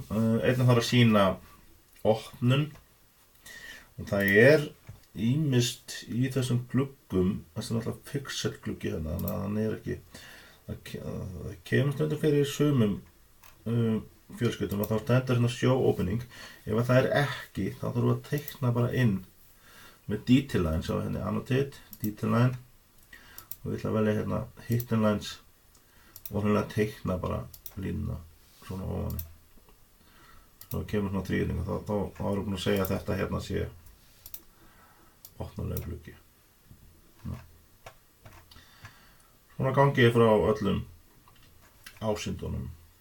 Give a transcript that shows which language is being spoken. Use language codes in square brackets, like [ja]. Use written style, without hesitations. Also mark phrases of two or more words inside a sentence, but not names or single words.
[is] Einnig þarf að sýna opnun og það er ýmist í þessum gluggum, þessi er náttúrulega pixel gluggi hérna, þannig að hann er ekki, það kemur stundum fyrir sumum fjölskyldum að þá stendur hérna [en] show opening. [is] Ef það er ekki, þá þurfum við að teikna bara inn með [en] detail line, [is] sjá hérna [en] annotate, detail line, [is] og við ætlum að velja hérna [en] hidden lines [is] og hérna teikna bara línuna svona ofan. Þá kemur svona þrýðing og þá erum við búin að segja að þetta hérna sé opnarlega gluggi. Svona gangi ég frá öllum ásýndunum.